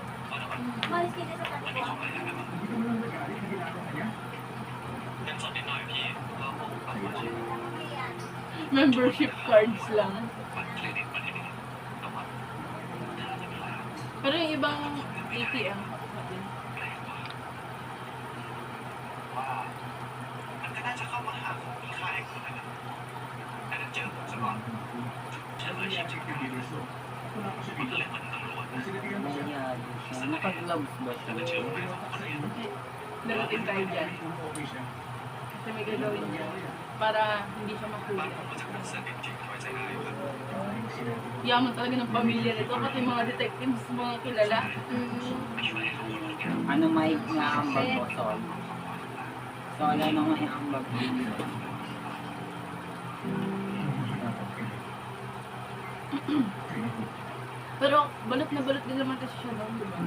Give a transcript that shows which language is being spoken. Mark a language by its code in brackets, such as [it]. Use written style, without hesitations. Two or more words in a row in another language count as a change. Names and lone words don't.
[tl] Malis kita sa tabi ko. [en] Membership cards [tl] lang. Pero yung ibang ATM, sabi. [th] มันก็น่าจะเข้ามาหาของมีค่าให้คุณนะแต่ถ้าเจอผมซะก่อนฉันเลยชิงๆมันก็เลยเหมือนตำรวจ [tl] Nangyari siya. Naka-gloves ba siya? Darating tayo dyan. Kasi may gagawin niya para hindi siya mahuli. [th] มันจะเป็นเส้นจริงๆไว้ใจได้อยู่แล้ว [tl] Yaman talaga ng pamilya nito, pati mga detectives, mga kilala. Ano may naambag mo, Sol? Sol, ano may ambag mo? Pero balot na balot din naman kasi siya noon, di ba?